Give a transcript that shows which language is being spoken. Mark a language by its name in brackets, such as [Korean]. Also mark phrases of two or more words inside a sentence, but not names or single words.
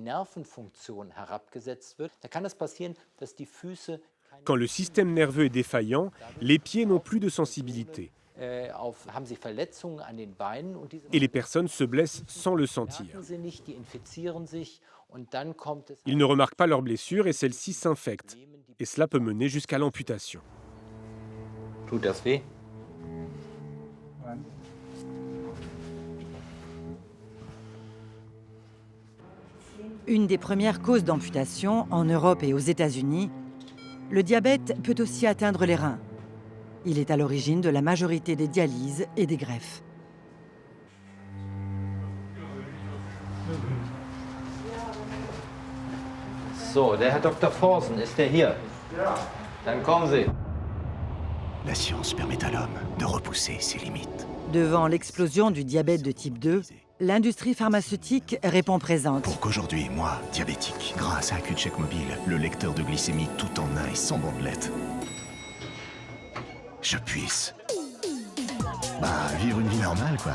[French] Quand le système nerveux est défaillant, les pieds n'ont plus de sensibilité. Et les personnes se blessent sans le sentir. Ils ne remarquent pas leurs blessures et celles-ci s'infectent. Et cela peut mener jusqu'à l'amputation. [German] Tut das weh? [French] Une des premières causes d'amputation en Europe et aux États-Unis, le diabète peut aussi atteindre les reins. Il est à l'origine de la majorité des dialyses et des greffes. [German] So, der Herr Dr. Forsen, ist der hier? Dann kommen Sie. [French] La science permet à l'homme de repousser ses limites. Devant l'explosion du diabète de type 2, l'industrie pharmaceutique répond présente. Pour qu'aujourd'hui, moi, diabétique, grâce à AccuCheck Mobile, le lecteur de glycémie tout en un et sans bandelette, je puisse vivre une vie normale, quoi.